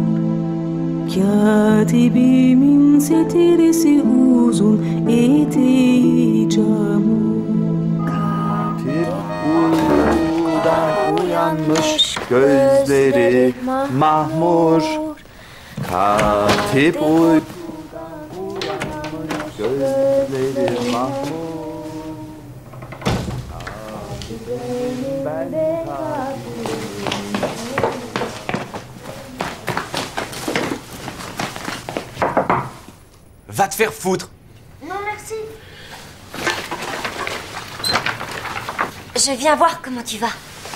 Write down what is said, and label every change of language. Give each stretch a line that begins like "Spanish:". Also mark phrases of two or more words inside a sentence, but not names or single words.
Turkish: Katibimin setresi uzun, eteği çamur. Katip uykudan uyanmış, gözleri mahmur. Katip uykudan uyanmış, gözleri mahmur.
French: Va te faire foutre. Non, merci. Je viens voir comment tu vas.